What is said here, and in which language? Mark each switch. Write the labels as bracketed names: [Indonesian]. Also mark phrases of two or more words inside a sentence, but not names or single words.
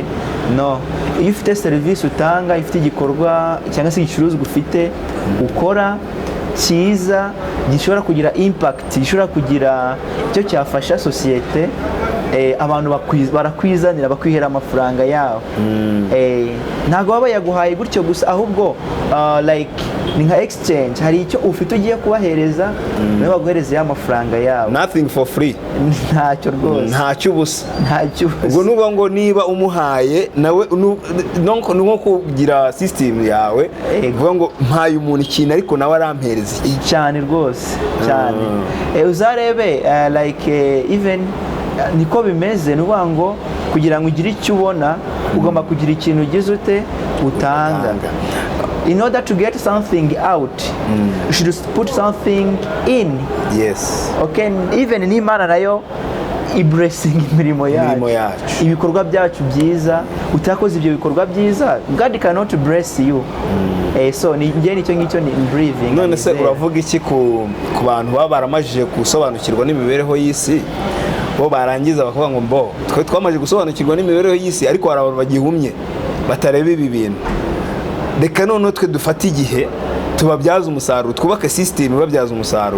[Kinyarwanda] No, iyo ufite serivisi utanga, ifite igikorwa cyangwa se igicuruzwa ufite ukora cyiza, gishobora kugira impact, gishobora kugira icyo cyafasha sosiyete, abantu barakwizanira bakwihera amafaranga yabo. Ntabwo baba yaguhaye gutyo gusa, ahubwo like ni nka exchange, hari icyo ufite ugiye kubahereza nawe baguhereza ya mafaranga yabo. [English] Nothing for free. [Kinyarwanda] Ntacyo rwose, ntacyo ubusa. Ubwo nuba ngo niba umuhaye nawe nko kugira system yawe, uvuga ngo mpaye umuntu ikintu ariko nawe arampereza cyane rwose cyane. Uzarebe [English] like even [Kinyarwanda] niko bimeze, nuvuga ngo kugira ngo ugire icyo ubona ugomba kugira ikintu ugize ute utanga. [English] In order to get something out, you should put something in. Yes. Okay, even [Kinyarwanda] n'Imana nayo blessing imirimo yacu, ibikorwa byacu byiza. Utakoze ibyo bikorwa byiza, [English] God cannot bless you. [Kinyarwanda] So nicyo ngicyo ni breathing. None se uravuga iki ku bantu baba baramajije gusobanukirwa n'imibereho y'isi, bo barangiza bakavuga ngo twe twamaze gusobanukirwa n'imibereho y'isi, ariko hari abantu bagihumye batareba ibi bintu? reka noneho twe dufate igihe tubabyaza umusaruro, twubake system ibabyaza umusaruro.